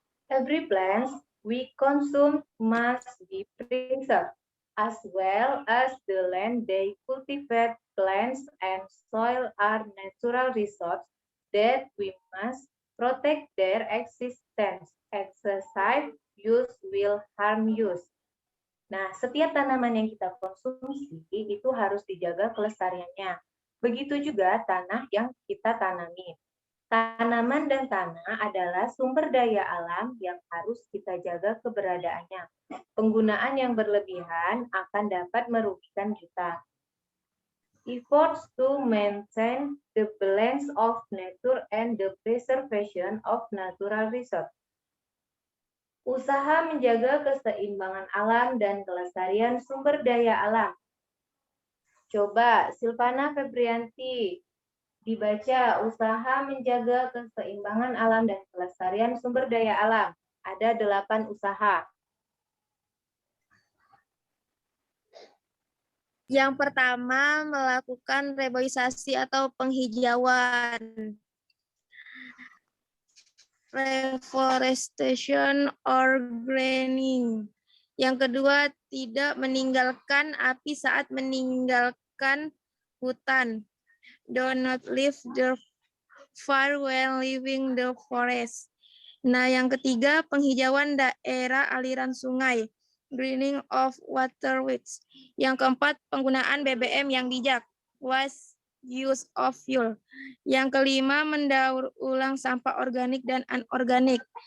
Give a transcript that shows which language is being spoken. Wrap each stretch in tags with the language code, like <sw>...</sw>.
<en>Every plant we consume must be preserved, as well as the land they cultivate. Plants and soil are natural resources that we must protect their existence. Excessive use will harm use.</en> <id>Nah, setiap tanaman yang kita konsumsi itu harus dijaga kelestariannya. Begitu juga tanah yang kita tanami. Tanaman dan tanah adalah sumber daya alam yang harus kita jaga keberadaannya. Penggunaan yang berlebihan akan dapat merugikan kita.</id> <en>efforts to maintain the balance of nature and the preservation of natural resources.</en> <id>Usaha menjaga keseimbangan alam dan kelestarian sumber daya alam. Coba Silvana Febrianti dibaca usaha menjaga keseimbangan alam dan kelestarian sumber daya alam. Ada 8 usaha. Yang pertama, melakukan reboisasi atau penghijauan.</id> <en>Reforestation or greening.</en> <id>Yang kedua, tidak meninggalkan api saat meninggalkan hutan.</id> <en>Do not leave the fire while leaving the forest.</en> <id>Nah, yang ketiga, penghijauan daerah aliran sungai.</id> <en>Greening of waterways.</en> <id>Yang keempat, penggunaan BBM yang bijak.</id> <en>Wise use of fuel.</en> <id>Yang kelima, mendaur ulang sampah organik dan anorganik.</id>